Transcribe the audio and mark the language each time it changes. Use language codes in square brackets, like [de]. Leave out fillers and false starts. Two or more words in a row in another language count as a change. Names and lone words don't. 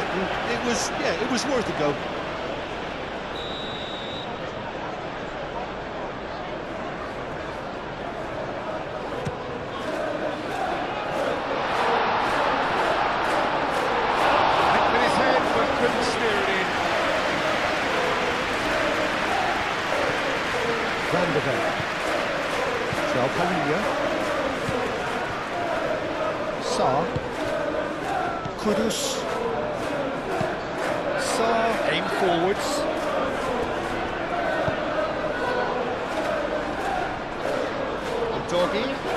[en] And it was worth a go. Hit with his head, but couldn't steer it in. Van de Beek. João Palhinha. Sarr. Kudus. Sarr, aim forwards. Doggy.